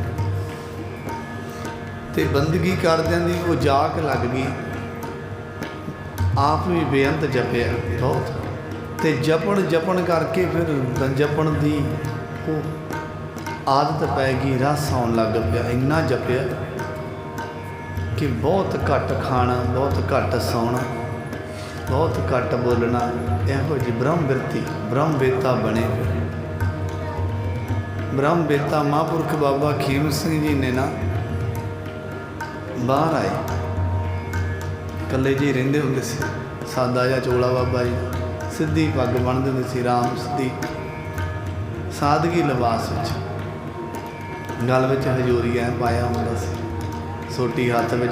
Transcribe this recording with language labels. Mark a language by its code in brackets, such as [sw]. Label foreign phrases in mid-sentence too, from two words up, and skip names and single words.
[pa] ਤੇ ਬੰਦਗੀ ਕਰਦਿਆਂ ਦੀ ਵੋ ਜਾਕ ਲਗ ਗਈ, ਆਪ ਭੀ ਬੇਅੰਤ ਜਪਿਆ ਬਹੁਤ, ਤੇ ਜਪਨ ਜਪਨ ਕਰਕੇ ਫਿਰ ਜਪਨ ਕੀ ਵੋ ਆਦਤ ਪੈ ਗਈ, ਰਸ ਆਉਣ ਲਗ ਪਿਆ। ਇੰਨਾ ਜਪਿਆ ਕਿ ਬਹੁਤ ਘਟ ਖਾਣਾ, ਬਹੁਤ ਘਟ ਸੌਣਾ, ਬਹੁਤ ਘਟ ਬੋਲਣਾ, ਇਹੋ ਜੀ ਬ੍ਰਹਮ ਬਿਰਤੀ ਬ੍ਰਹਮ ਬੇਤਾ ਬਣੇ। ਫਿਰ ਬ੍ਰਹਮ ਬੇਤਾ ਮਹਾਪੁਰਖ ਬਾਬਾ ਖੇਮ ਸਿੰਘ ਜੀ ਨੇ ਨਾ ਬਾਹਰ ਆਏ, ਕੱਲੇ ਜੀ ਰਹਿੰਦੇ ਹੁੰਦੇ ਸੀ, ਸਾਦਾ ਜਿਹਾ ਚੋਲਾ ਬਾਬਾ ਜੀ, ਸੀਧੀ ਪਗ ਬੰਨ੍ਹਦੇ ਹੁੰਦੇ ਸੀ, ਰਾਮ ਸੀਧੀ ਸਾਦਗੀ ਲਿਬਾਸ ਵਿਚ, ਗਲ ਵਿਚ ਹਜ਼ੂਰੀਆ ਪਾਇਆ ਹੁੰਦਾ ਸੀ, ਸੋਟੀ ਹੱਥ ਮੇਂ।